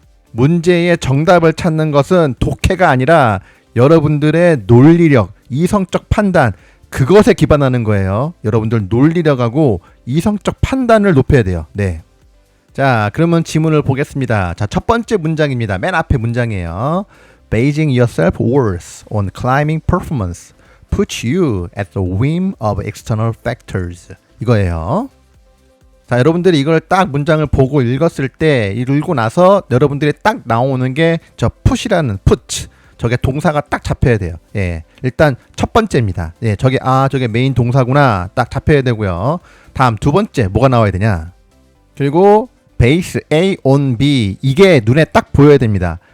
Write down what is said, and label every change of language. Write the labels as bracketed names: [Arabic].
[Korean] 문제의 정답을 찾는 것은 독해가 아니라 여러분들의 논리력, 이성적 판단 그것에 기반하는 거예요. 여러분들 논리력하고 이성적 판단을 높여야 돼요. 네. 자, 그러면 지문을 보겠습니다. 자, 첫 번째 문장입니다. 맨 앞에 문장이에요. [English] Basing yourself worth on climbing performance puts you at the whim of external factors. [Korean] 이거예요. 자, 여러분들이 이걸 딱 문장을 보고 읽었을 때 읽고 나서 여러분들이 딱 나오는 게 저 put이라는 put. 저게 동사가 딱 잡혀야 돼요. 예. 일단 첫 번째입니다. 예, 저게 메인 동사구나. 딱 잡혀야 되고요. 다음 두 번째 뭐가 나와야 되냐? 그리고 [English] base A on B [Korean] 이게 눈에 딱 보여야 됩니다.